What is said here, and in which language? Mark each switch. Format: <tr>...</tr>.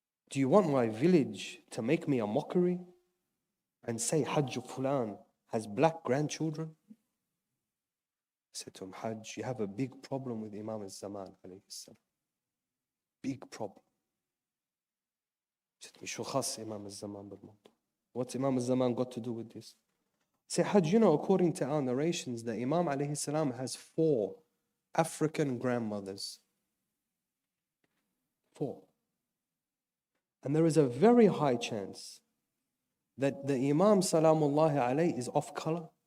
<en>Do you want my village to make me a mockery and say Hajj Fulan has black grandchildren? I said to him, Hajj, you have a big problem with Imam al-Zaman alayhi salam. Big problem.</en> <ar>شو خاص إمام الزمان بالموضوع?</ar> <en>What's Imam al-Zaman got to do with this? Say, Hajj, according to our narrations, the Imam alayhi salam has 4 African grandmothers. 4. And there is a very high chance that the Imam salamullahi alayhi is off color.</en>